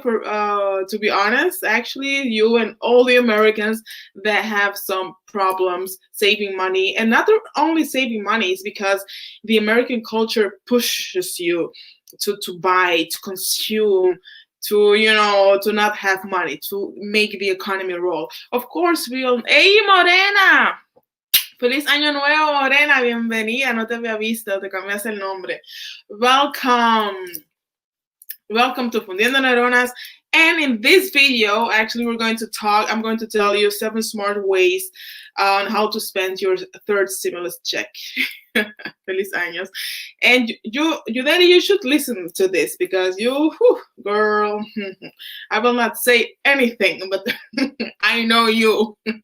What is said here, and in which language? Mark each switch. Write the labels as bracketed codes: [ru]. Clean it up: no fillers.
[en] For to be honest, actually, you and all the Americans that have some problems saving money, and not only saving money, is because the American culture pushes you to buy, to consume, to not have money, to make the economy roll. Of course, we all. Hey, Morena. [es] Feliz Año Nuevo, Morena, bienvenida, no te había visto, te cambiaste el nombre. [en] Welcome. Welcome to Fundiendo Neuronas. And in this video, actually, I'm going to tell you 7 smart ways on how to spend your third stimulus check. [es] Feliz años. [en] And you should listen to this because girl, I will not say anything, but I know you.